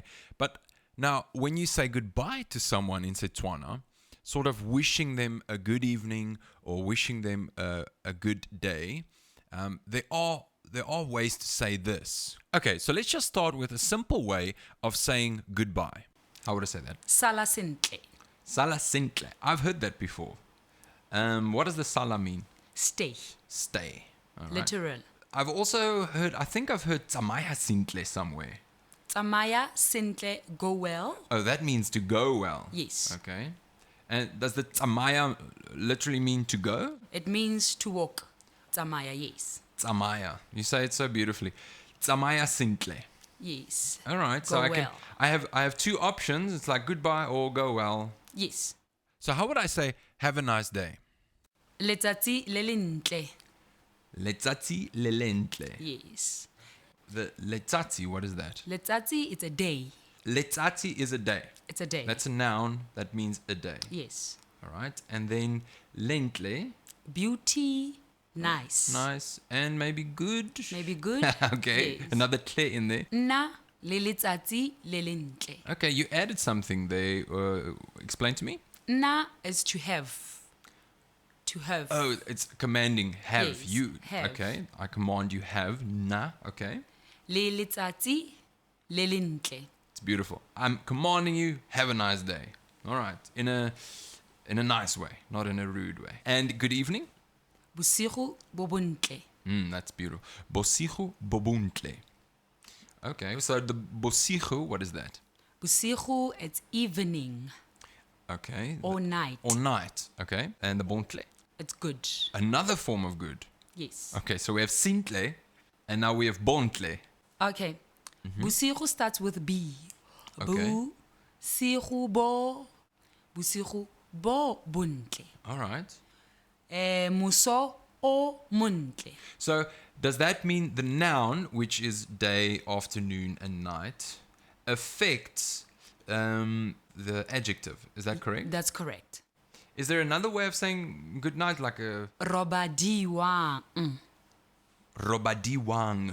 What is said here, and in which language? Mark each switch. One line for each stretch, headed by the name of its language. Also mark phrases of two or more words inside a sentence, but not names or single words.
English: But now, when you say goodbye to someone in Setswana, sort of wishing them a good evening or wishing them a good day, there are ways to say this. Okay, so let's just start with a simple way of saying goodbye. How would I say that?
Tswana: Sala sentle. Sala sentle.
English: I've heard that before. What does the sala mean? Stay. Stay. All right. Literal. I've also heard, I think I've heard
Tswana: tsamaya sentle
English: somewhere.
Tswana: Tsamaya sentle,
English: go well. Oh, that means to go well. Yes. Okay. And does the tsamaya literally mean to go? It means to walk. Tsamaya, yes. Tsamaya. You say it so beautifully.
Tswana: Tsamaya sentle.
English: Yes. All right. So Go well. I have two options. It's like goodbye or go well. Yes. So how would I say have a nice day?
Tswana: Letsatsi le lentle. Letsatsi le lentle.
English: Yes. The letsatsi, what is that? Letsatsi, it's a day. Letsatsi is a day. It's a day. That's a noun that means a day. Yes. All right. And then lentle, Beauty, nice. nice, and maybe good. Maybe good. Okay. Yes. Another tle in there.
Tswana: Nna le letsatsi le lentle.
English: Okay, you added something there. Explain to me. Nna is to have. To have. Oh, it's commanding. Have. Yes, You. have. Okay. I command you have. Na. Okay.
Tswana: Le letsatsi le lentle.
English: It's beautiful. I'm commanding you, have a nice day. All right. In a nice way, not in a rude way. And good evening?
Tswana: Bosigo bo bontle.
English: That's beautiful.
Tswana: Bosigo bobuntle.
English: Okay, so the bosigo, what is that? Bosigo, it's evening Okay. or night. Or night. Okay. And the bontle? It's good. Another form of good. Yes. Okay, so we have sintle, and now we have bontle. Okay. Bosigo starts with B. Okay.
Tswana: Bosigo bo. Bosigo bo bontle.
English: All right.
Tswana: Muso o montle.
English: So does that mean the noun, which is day, afternoon, and night, affects the adjective? Is that correct? That's correct. Is there another way of saying good night, like a
Tswana: Robadiwa. robadiwang?